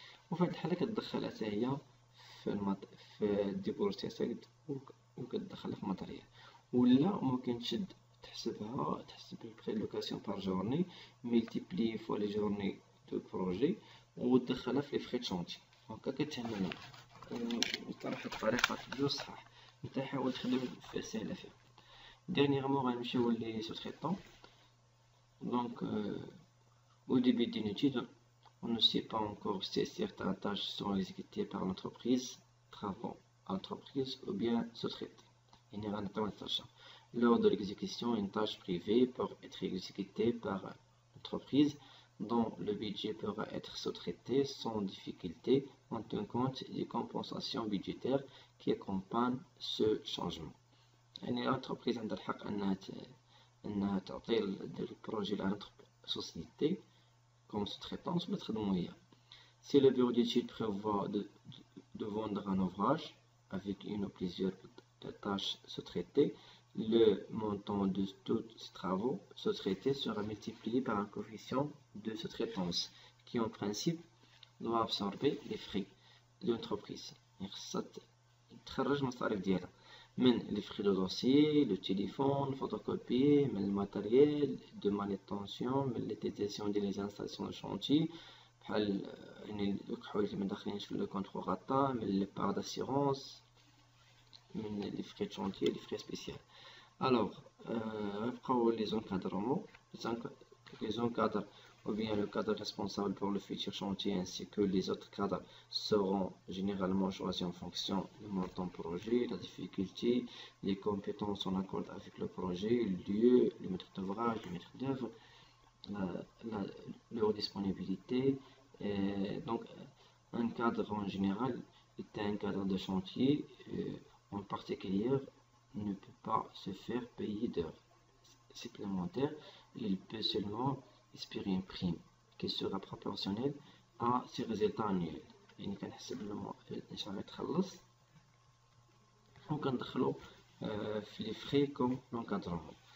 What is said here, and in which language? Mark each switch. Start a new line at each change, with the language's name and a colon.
Arabic: وفي هاد الحالة كتدخلها حتى هي في الديبور تاعك وكتدخلها في ماتريال، ولا ممكن تشد تحسب البري لوكاسيون بار جورني ملتيبلي فوا لي جورني دو بروجي وتدخلها في لي فري شونتي. هكا كتهمنا صراحة الطريقة بجوج صحاح، نتا حاول تخدم في سهلة فيها. ديرنيغمون غنمشيو لي سو تريتون.
French: دونك au début d'une étude, on ne sait pas encore si certaines tâches sont exécutées par l'entreprise, travaux, entreprise ou bien sous-traitées. Lors de l'exécution, une tâche privée peut être exécutée par l'entreprise dont le budget pourra être sous-traité sans difficulté en tenant compte des compensations budgétaires qui accompagnent ce changement.
Arabic: يعني l'entreprise عندها الحق أنها تعطي البروجي لأنها
French: société comme sous-traitance
Arabic: ولا تخدمو هي.
French: Si le bureau d'études prévoit de vendre un ouvrage avec une ou plusieurs tâches sous-traitées, le montant de tous ces travaux sous-traités sera multiplié par un coefficient de sous-traitance qui en principe doit absorber les frais de l'entreprise.
Arabic: تخرج مصاريف ديالها من لي فري دو دوسيي، لو تيليفون، فوتوكوبي، من الماتيريال دو مانيتونسيون، من لي تيزيسيون ديال لي انستالاسيون دو شونتي بحال يعني دوك الحوايج اللي مداخلينش في لو كونطرو غاطا، من لي بار داسيغونس، من لي فري دو شونتي، لي فري سبيسيال. الوغ غنبقاو لي زونكادرمون،
French: les encadreurs ou bien le cadre responsable pour le futur chantier ainsi que les autres cadres seront généralement choisis en fonction du montant projet, la difficulté, les compétences en accord avec le projet, le lieu, le maître d'ouvrage, le maître d'œuvre, leur disponibilité. Donc un cadre en général est un cadre de chantier en particulier ne peut pas se faire payer d'heures supplémentaires. Il peut seulement espérer une prime qui sera proportionnelle à ses résultats annuels.
Arabic: يعني كنحسب شحال غيتخلص وكندخلو في
French: les frais comme l'encadrement.